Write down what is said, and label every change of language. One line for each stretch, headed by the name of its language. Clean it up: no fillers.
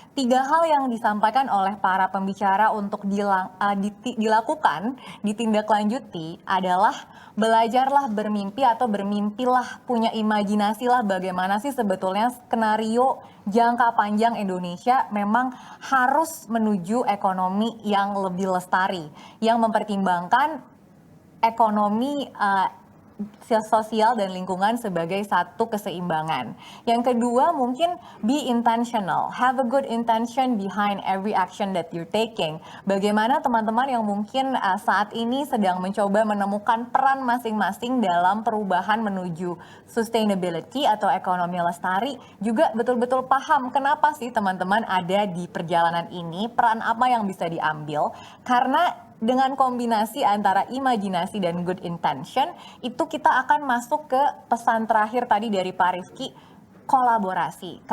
Indonesian: 3 hal yang disampaikan oleh para pembicara untuk dilakukan, ditindaklanjuti adalah belajarlah bermimpi atau bermimpilah, punya imajinasilah bagaimana sih sebetulnya skenario jangka panjang Indonesia memang harus menuju ekonomi yang lebih lestari, yang mempertimbangkan ekonomi sosial dan lingkungan sebagai satu keseimbangan. Yang kedua mungkin
English: be intentional, have a good intention behind every action that you're taking.
Indonesian: Bagaimana teman-teman yang mungkin saat ini sedang mencoba menemukan peran masing-masing dalam perubahan menuju sustainability atau ekonomi lestari juga betul-betul paham kenapa sih teman-teman ada di perjalanan ini, peran apa yang bisa diambil, karena dengan kombinasi antara imajinasi dan good intention, itu kita akan masuk ke pesan terakhir tadi dari Pak Rifki, kolaborasi.